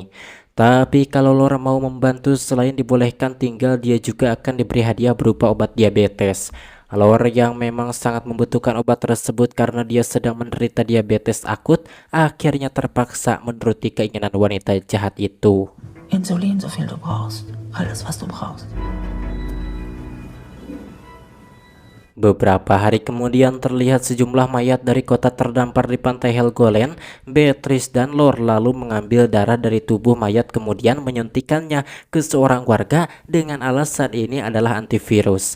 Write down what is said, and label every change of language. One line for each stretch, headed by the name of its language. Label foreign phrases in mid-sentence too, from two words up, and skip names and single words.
Indonesian: Tapi kalau Lore mau membantu, selain dibolehkan tinggal, dia juga akan diberi hadiah berupa obat diabetes. Lore yang memang sangat membutuhkan obat tersebut karena dia sedang menderita diabetes akut, akhirnya terpaksa menuruti keinginan wanita jahat itu.
German: Insulin, so viel du brauchst. Alles, was du brauchst.
Indonesian: Beberapa hari kemudian terlihat sejumlah mayat dari kota terdampar di pantai Helgoland. Beatrice dan Lore lalu mengambil darah dari tubuh mayat kemudian menyuntikannya ke seorang warga dengan alasan ini adalah antivirus.